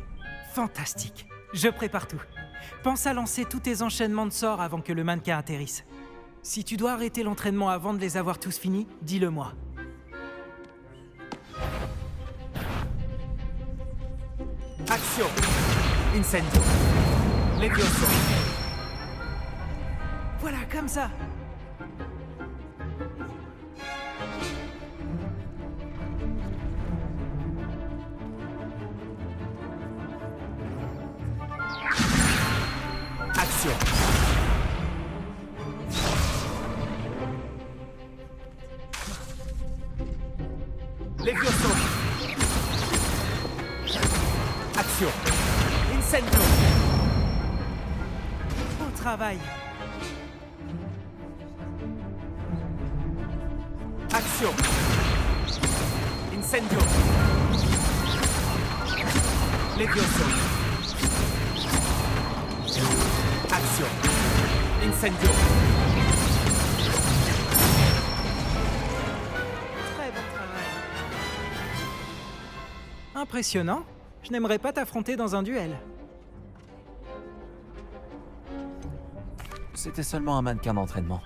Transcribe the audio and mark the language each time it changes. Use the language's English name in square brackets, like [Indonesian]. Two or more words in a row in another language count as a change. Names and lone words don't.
[French] Fantastique. Je prépare tout. Pense à lancer tous tes enchaînements de sorts avant que le mannequin atterrisse. Si tu dois arrêter l'entraînement avant de les avoir tous finis, dis-le-moi. Action. Incendio. Levioso. Voilà, comme ça. Action. Levioso. Action. Incendio. Au travail. Action. Incendio. Levioso. Action. Incendio. Très bon travail. Impressionnant. Je n'aimerais pas t'affronter dans un duel. C'était seulement un mannequin d'entraînement.